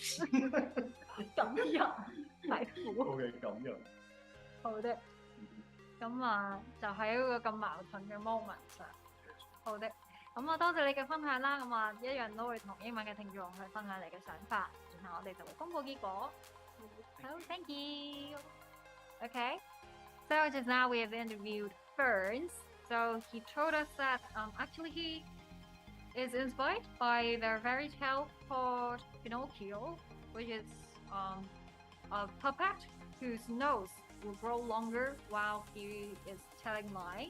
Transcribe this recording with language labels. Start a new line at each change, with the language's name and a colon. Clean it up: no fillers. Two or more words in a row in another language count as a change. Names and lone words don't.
Cantonese: 感人，係苦。好嘅，感人。好的。咁啊，就喺一個咁矛盾嘅 moment 上。好的，咁我多謝你嘅分享啦。咁啊，一樣都會同英文嘅聽眾去分享你嘅想法，然後我哋就會公佈結果。
English: So thank you. Okay. So just now we have interviewed Ferrance. So he told us that actually he is inspired by the fairy tale called Pinocchio, which is a puppet whose nose will grow longer while he is telling lines.